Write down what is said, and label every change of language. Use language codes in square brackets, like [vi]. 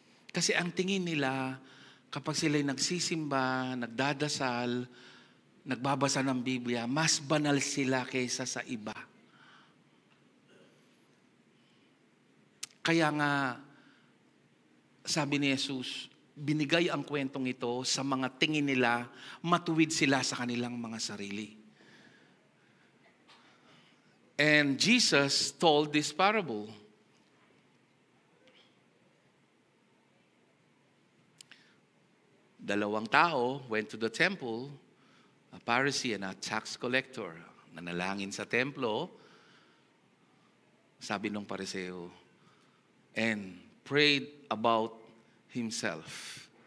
[tl] Kasi ang tingin nila, kapag sila'y nagsisimba, nagdadasal, nagbabasa ng Biblia, mas banal sila kaysa sa iba. Kaya nga, sabi ni Jesus, binigay ang kwentong ito sa mga tingin nila, matuwid sila sa kanilang mga sarili. [en] And Jesus told this parable. [tl] Dalawang tao [en] went to the temple, a Pharisee and a tax collector. [tl] Nanalangin sa templo, sabi ng Pariseo, [en] and prayed about himself.